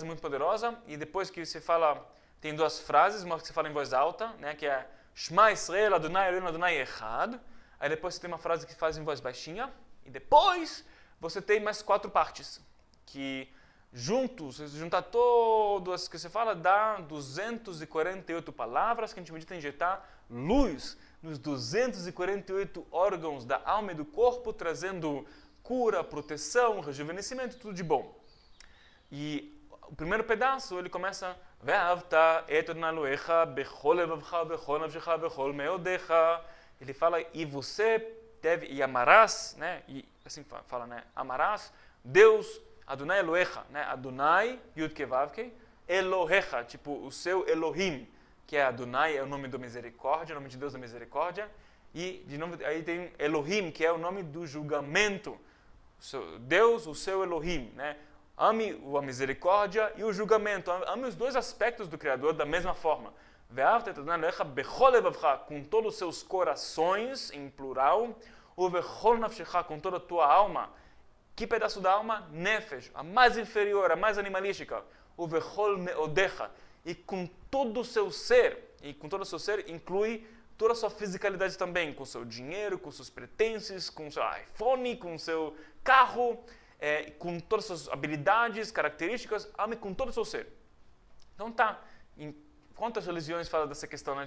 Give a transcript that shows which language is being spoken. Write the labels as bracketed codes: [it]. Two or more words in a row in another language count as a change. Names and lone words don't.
[pt] muito poderosa, e depois que você fala, tem duas frases, uma que você fala em voz alta, né, que é [he] שמע ישראל אדוני אלוהינו אדוני אחד, [pt] aí depois você tem uma frase que faz em voz baixinha, e depois você tem mais 4 partes, que juntos, se juntar todas que você fala, dá 248 palavras que a gente medita em injetar luz nos 248 órgãos da alma e do corpo, trazendo cura, proteção, rejuvenescimento, tudo de bom. E o primeiro pedaço, ele começa [he] ואהבת את אדוני אלוהיך בכל לבבך בכל נפשך בכל מאודך. [pt] Ele fala, e você deve, e amarás, né? E assim fala, né? Amarás Deus, [he] אדוני אלוהיך, né? אדוני, יוד קי ואו קי, אלוהיך, [pt] tipo o seu Elohim, que é Adonai, é o nome da misericórdia, o nome de Deus da misericórdia, e de novo, aí tem Elohim, que é o nome do julgamento. Deus, o seu Elohim, né? Ame a misericórdia e o julgamento. Ame os dois aspectos do Criador da mesma forma. [he] ואהבת את אדוני אלוהיך בכל לבבך, [pt] com todos os seus corações, em plural, ou [he] בכל נפשך, [pt] com toda a tua alma. Que pedaço da alma? Nefesh, a mais inferior, a mais animalística. O [he] בכל מאודך, [pt] e com todo o seu ser, e com todo o seu ser inclui toda a sua fisicalidade também, com o seu dinheiro, com seus pertences, com o seu iPhone, com o seu carro, com todas as suas habilidades, características, ame com todo o seu ser. Então tá, em quantas religiões falam dessa questão, né?